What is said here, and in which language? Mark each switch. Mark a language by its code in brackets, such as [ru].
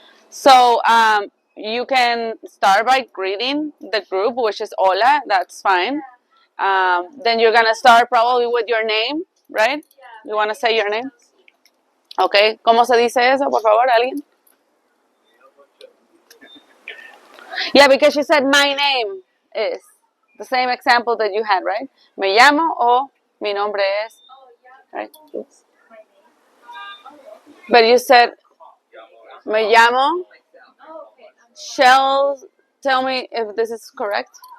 [en] So you can start by greeting the group, which is hola, that's fine. Then you're going to start probably with your name, right? You want to say your name? [es] Okay, ¿cómo se dice eso, por favor, alguien? [en] Yeah, because she said my name is the same example that you had, right? [es] Me llamo o mi nombre es, right? Oops. [en] But you said me llamo. Shell, tell me if this is correct.